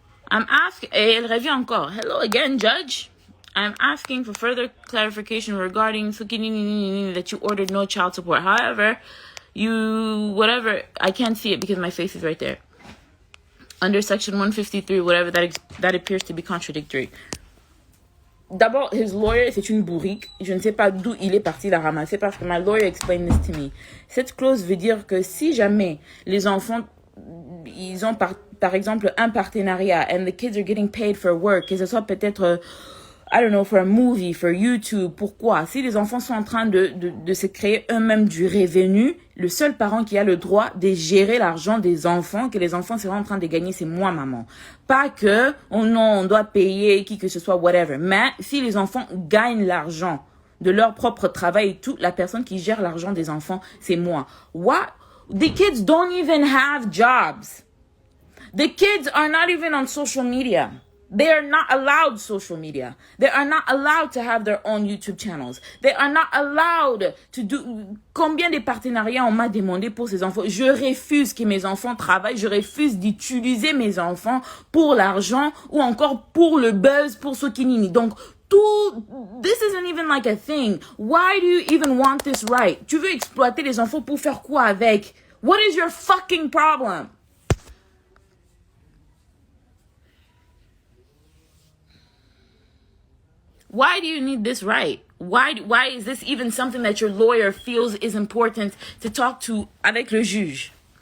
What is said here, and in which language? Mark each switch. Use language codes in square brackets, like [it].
[en] I'm asking, [fr] elle revient encore. [en] Hello again, judge. I'm asking for further clarification regarding that you ordered no child support. However, I can't see it because my face is right there. Under section 153, whatever, that appears to be contradictory. [fr] D'abord, [en] his lawyer, [fr] c'est une bourrique. Je ne sais pas d'où il est parti la ramasser parce que [en] my lawyer explained this to me. [fr] Cette clause veut dire que si jamais les enfants, ils ont par exemple un partenariat [en] and the kids are getting paid for work, [fr] que ce soit peut-être, [en] I don't know, for a movie, for YouTube, [fr] pourquoi? Si les enfants sont en train de se créer eux-mêmes du revenu, le seul parent qui a le droit de gérer l'argent des enfants, que les enfants sont en train de gagner, c'est moi, maman. Pas que, oh non, on doit payer qui que ce soit, whatever. Mais si les enfants gagnent l'argent de leur propre travail et tout, la personne qui gère l'argent des enfants, c'est moi. [en] What? The kids don't even have jobs. The kids are not even on social media. They are not allowed social media. They are not allowed to have their own YouTube channels. They are not allowed to do... [fr] Combien de partenariats on m'a demandé pour ces enfants? Je refuse que mes enfants travaillent. Je refuse d'utiliser mes enfants pour l'argent ou encore pour le buzz, pour ce qui nini. [en] Donc, this isn't even like a thing. Why do you even want this right? [fr] Tu veux exploiter les enfants pour faire quoi avec? [en] What is your fucking problem? Why do you need this right? Why is this even something that your lawyer feels is important to talk to [fr] avec le juge?